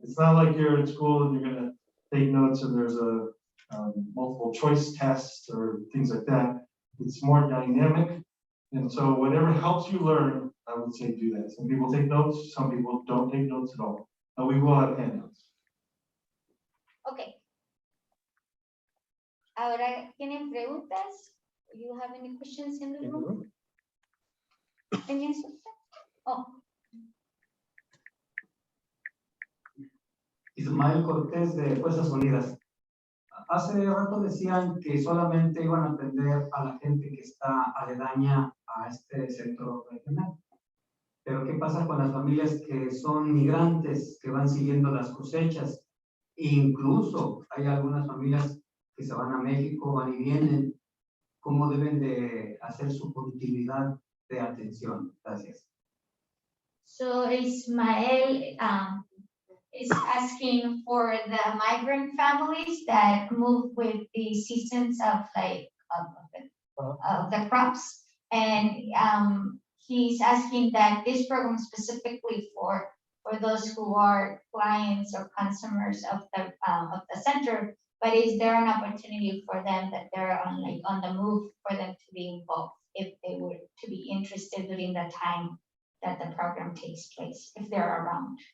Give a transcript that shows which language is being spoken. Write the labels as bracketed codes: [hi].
[en] It's not like you're at school and you're gonna take notes and there's a multiple choice test or things like that. It's more dynamic, and so whatever helps you learn, I would say do that. Some people take notes, some people don't take notes at all, but we will have handouts. Okay. [es] Ahora, ¿tienen preguntas? [en] Do you have any questions in the room? Oh. [es] Ismael Cortés de Fuerzas Unidas. Hace rato decían que solamente iban a atender a la gente que está aledaña a este centro regional. Pero ¿qué pasa con las familias que son migrantes, que van siguiendo las cosechas? Incluso hay algunas familias que se van a México, van y vienen. ¿Cómo deben de hacer su continuidad de atención? Gracias. [en] So Ismael is asking for the migrant families that move with the seasons of the crops. And he's asking that this program specifically for those who are clients or consumers of the center, but is there an opportunity for them that they're on the move for them to be involved if they were to be interested during the time that the program takes place, if they're around?